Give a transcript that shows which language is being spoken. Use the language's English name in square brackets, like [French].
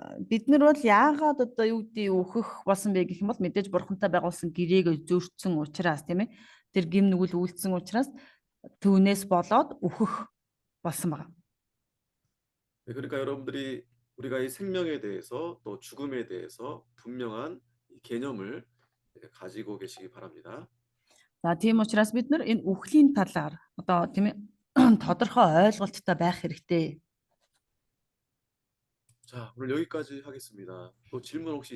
[Mongolian] Бид нар бол яагаад одоо юу гэдэг үхэх болсон бэ гэх юм бол мэдээж бурхантай байгуулсан гэрээг зөрчсөн учраас тийм ээ тэр гим нүгэл үйлдсэн учраас түүнээс болоод үхэх болсон байна. [Korean] 그러니까 여러분들이 우리가 이 생명에 대해서 또 죽음에 대해서 분명한 이 개념을 가지고 계시기 바랍니다. [Mongolian] За тийм учраас бид нар энэ үхлийн талаар одоо тийм ээ тодорхой ойлголттой байх хэрэгтэй. [Korean] 자, 오늘 여기까지 하겠습니다. 또 질문 혹시 있으세요?